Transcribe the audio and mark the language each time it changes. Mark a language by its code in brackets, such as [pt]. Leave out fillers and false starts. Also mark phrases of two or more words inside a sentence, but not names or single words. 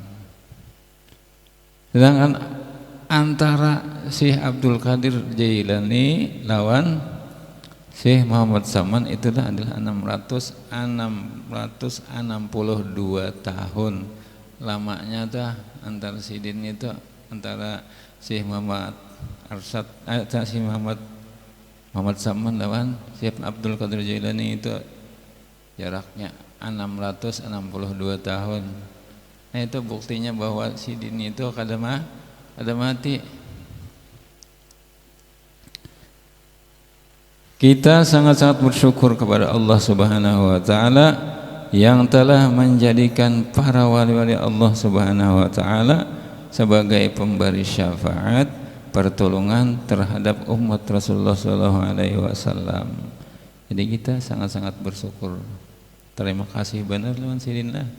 [id] Sedangkan antara Syekh Abdul Qadir Jailani lawan Syekh Muhammad Saman itulah adalah 662 tahun lamanya dah antara Sidin itu, antara Syekh Muhammad Arsyad, Syekh Muhammad Saman lawan Syekh Abdul Qadir Jailani itu jaraknya 662 tahun. Nah itu buktinya bahwa Sidin itu kada mati. Kita sangat-sangat bersyukur kepada Allah [ar] Subhanahu wa taala [id] yang telah menjadikan para wali-wali Allah [ar] Subhanahu wa taala [id] sebagai pemberi syafaat, pertolongan terhadap umat Rasulullah [ar] sallallahu alaihi wasallam. [id] Jadi kita sangat-sangat bersyukur. Terima kasih benar lawan Sidin lah.